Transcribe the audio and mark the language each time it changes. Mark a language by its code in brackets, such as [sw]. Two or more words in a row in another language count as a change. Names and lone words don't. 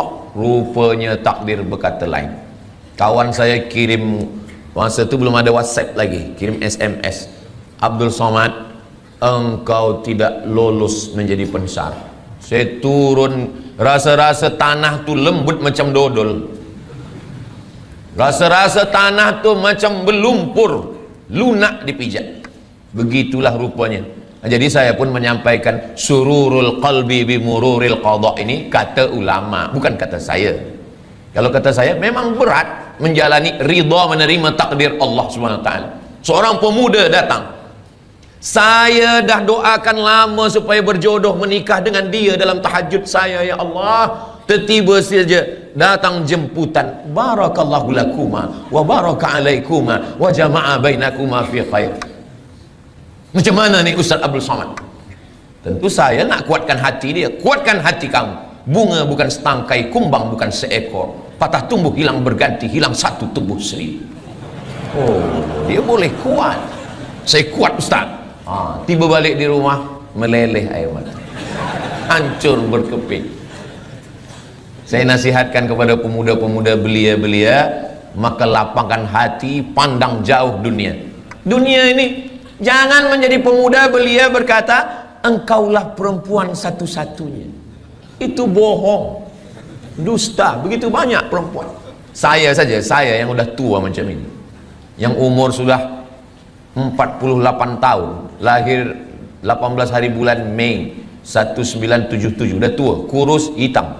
[ms] Rupanya takdir berkata lain. Kawan saya kirim, masa tu belum ada WhatsApp lagi, kirim SMS, Abdul Somad, engkau tidak lolos menjadi pensyarah. Saya turun, rasa-rasa tanah tu lembut macam dodol, rasa-rasa tanah tu macam berlumpur, lunak dipijak. Begitulah rupanya. Jadi saya pun menyampaikan [ar] سرور القلب بمرور القضاء, [ms] ini kata ulama, bukan kata saya. Kalau kata saya, memang berat menjalani ridha, menerima takdir Allah [ar] سبحانه وتعالى. [ms] Seorang pemuda datang, saya dah doakan lama supaya berjodoh, menikah dengan dia dalam tahajud saya, [ar] يا الله. [ms] Tiba-tiba saja datang jemputan, [ar] بارك الله لكما وبارك عليكما وجمع بينكما في خير. [ms] Macam mana ni Ustaz Abdul Somad? Tentu saya nak kuatkan hati dia. Kuatkan hati kamu. Bunga bukan setangkai, kumbang bukan seekor, patah tumbuh hilang berganti, hilang satu tumbuh seribu. Oh, dia boleh kuat. Saya kuat Ustaz. Tiba balik di rumah, meleleh air mata, hancur berkeping. Saya nasihatkan kepada pemuda-pemuda belia-belia, maka lapangkan hati, pandang jauh dunia. Dunia ini, jangan menjadi pemuda belia berkata, engkaulah perempuan satu-satunya. Itu bohong, dusta. Begitu banyak perempuan. Saya saja, saya yang udah tua macam ini, yang umur sudah 48 tahun, lahir 18 hari bulan Mei 1977, udah tua, kurus, hitam.